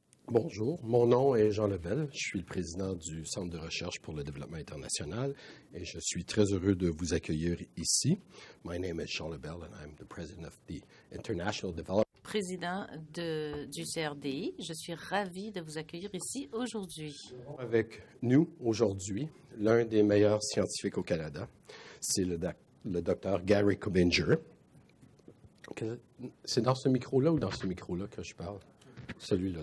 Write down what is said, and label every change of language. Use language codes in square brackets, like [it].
[fr] Bonjour, mon nom est Jean Lebel. Je suis le président du Centre de recherche pour le développement international et je suis très heureux de vous accueillir ici. [en] My name is Jean Lebel and I'm the president of the International Development. [fr] Président du CRDI, je suis ravi de vous accueillir ici aujourd'hui. Avec nous aujourd'hui, l'un des meilleurs scientifiques au Canada, c'est le docteur Gary Cobinger. C'est dans ce micro-là ou dans ce micro-là que je parle? Celui-là.